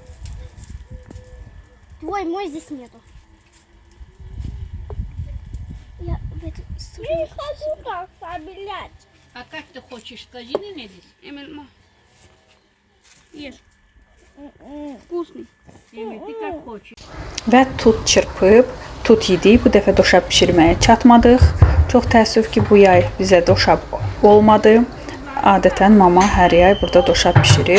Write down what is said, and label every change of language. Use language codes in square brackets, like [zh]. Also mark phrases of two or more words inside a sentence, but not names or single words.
[ru] Твой, мой здесь нету. Я в эту не хочу так собирать. А как ты хочешь, скажи мне здесь? Эмиль, ешь. Вкусный. Эмиль, ты как хочешь. [az] Və tut çırpıb, tut yedik. Bu dəfə doşab bişirməyə çatmadıq. Çox təəssüf ki, bu yay bizə doşab olmadı. Adətən mama hər yay burada doşab bişirir.